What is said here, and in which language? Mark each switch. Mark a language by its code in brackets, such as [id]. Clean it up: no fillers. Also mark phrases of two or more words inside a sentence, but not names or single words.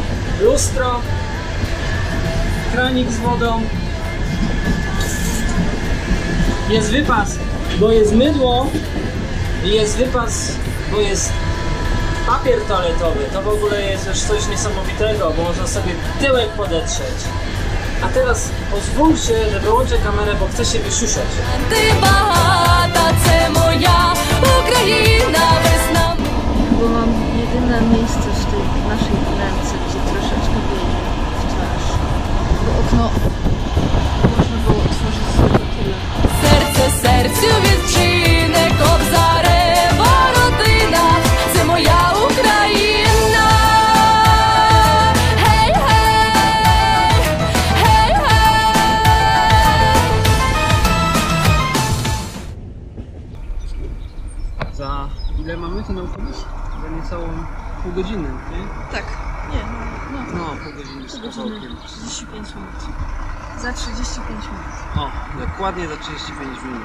[pl] Lustro, kranik z wodą, jest wypas, bo jest mydło i jest wypas, bo jest papier toaletowy. To w ogóle jest już coś niesamowitego, bo można sobie tyłek podetrzeć. A teraz pozwólcie, że wyłączę kamerę, bo chcę się wysiusiać. [uk] Ти багата, це моя Україна, весна. [pl] Bo mam jedyne miejsce w tej naszej wnęce, gdzie troszeczkę wieje w twarz. Bo okno można było otworzyć sobie tyle. [uk] Серце серцю відчине, Кобзарева родина, це моя Україна. Гей, гей, гей, гей. [pl] Za ile mamy ten autobus? Za niecałą pół godziny, nie? Tak, nie, no. No, pół godziny z Pół godziny, kawałkiem. 35 minut. Za 35 minut. O, dokładnie za 35 minut.